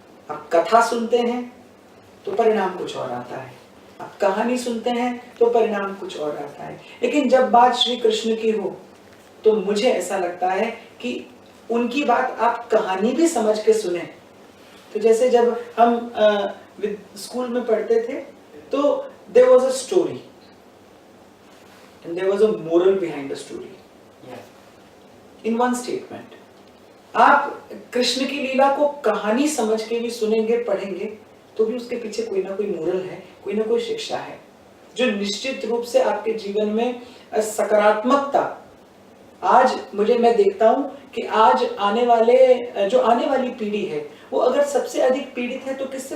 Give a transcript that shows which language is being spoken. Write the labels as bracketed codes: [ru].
[hi] आप कथा सुनते हैं तो परिणाम कुछ और आता है, आप कहानी सुनते हैं तो परिणाम कुछ और आता है। लेकिन जब बात श्री कृष्ण की हो तो मुझे ऐसा लगता है कि उनकी बात आप कहानी भी समझ के सुने। तो जैसे जब हम स्कूल में पढ़ते थे तो [en] there was a story and there was a moral behind the story, in one statement। [hi] आप कृष्ण की लीला को कहानी समझ के भी सुनेंगे, पढ़ेंगे, तो भी उसके पीछे कोई ना कोई मोरल है, कोई ना कोई शिक्षा है, जो निश्चित रूप से आपके जीवन में सकारात्मकता। आज मैं देखता हूं कि आज आने वाली पीढ़ी है, वो अगर सबसे अधिक पीड़ित है तो किससे?